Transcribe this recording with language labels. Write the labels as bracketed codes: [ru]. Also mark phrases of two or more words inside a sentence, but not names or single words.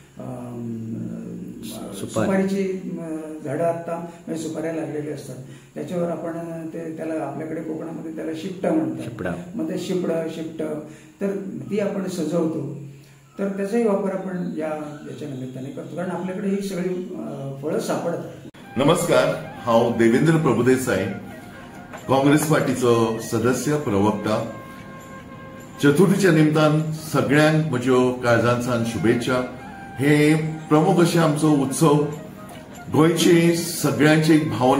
[mr] सुपारीची झाडं आत्ता म्हणजे सुपाऱ्या लागलेली असतात त्याच्यावर आपण त्याला आपल्याकडे कोकणामध्ये त्याला शिपटा म्हणतात. मग ते शिपट तर ती आपण सजवतो. तर त्याचाही वापर आपण याच्या निमित्ताने करतो कारण आपल्याकडे ही सगळी फळं सापडतात. [kok] नमस्कार, हांव देवेंद्र प्रभुदेसाई, काँग्रेस पार्टीचो सदस्य प्रवक्ता. चतुर्थीच्या निमतान सगळ्यांक म्हज्यो काळजांतसान शुभेच्छा. हे प्रमुख अशें आमचो उत्सव. गोंयची सगळ्यांची एक भावना.